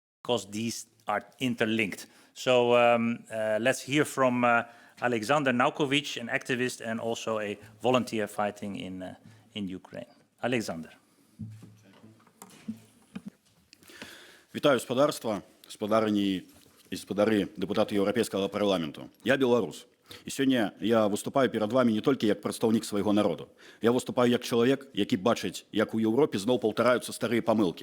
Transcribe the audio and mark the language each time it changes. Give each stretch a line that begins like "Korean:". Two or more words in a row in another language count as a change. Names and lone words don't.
English: because these are interlinked. So let's hear from Alexander Naukovich, an activist and also a volunteer fighting in Ukraine. Alexander.
Belarusian: Вітаю спадарства, спадарыні і спадары дэпутаты Еўрапейскага парламенту. Я беларус. І сёння я выступаю перад вами не толькі як прадстаўнік свайго народу. Я выступаю як чалавек, які бачыць, як у Еўропе зноў паўтараюцца старыя памылкі.